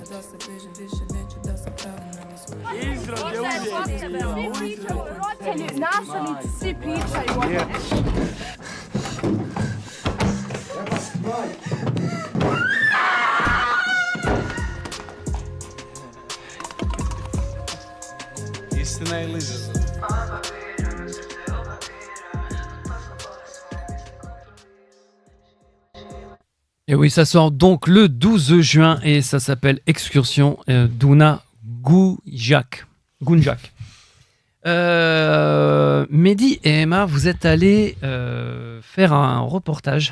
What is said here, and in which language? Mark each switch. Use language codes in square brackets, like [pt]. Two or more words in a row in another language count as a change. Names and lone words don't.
[bs] Nastavnici svi pričaju o tome. Istina ili izazov? [fr] Et oui, ça sort donc le 12 juin et ça s'appelle Excursion d'Una Gunjak. Mehdi et Emma, vous êtes allés faire un reportage.